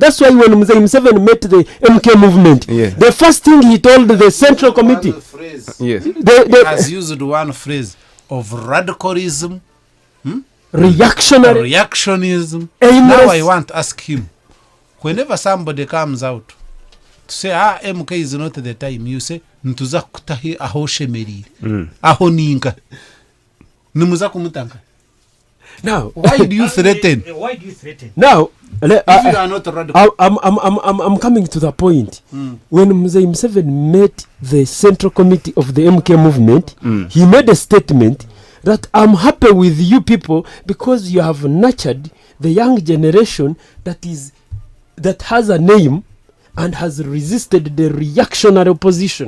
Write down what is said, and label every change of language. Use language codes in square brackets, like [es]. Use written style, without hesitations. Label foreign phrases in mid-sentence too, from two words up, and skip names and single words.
[en] That's why when Museveni met the MK movement, the first thing he told the Central Committee, he has used one phrase, of radicalism, reactionism. Now I want to ask him, whenever somebody comes out to say, MK is not the time, you say, [nyn] ntuza kutahi aho shemerire, aho ninka, numuza kumutanga. [en] Now, why do you threaten? Why do you threaten? Now, if you are not radical. I'm coming to the point. When Mzee Museveni met the Central Committee of the MK movement, he made a statement that I'm happy with you people because you have nurtured the young generation that has a name and has resisted the reactionary opposition.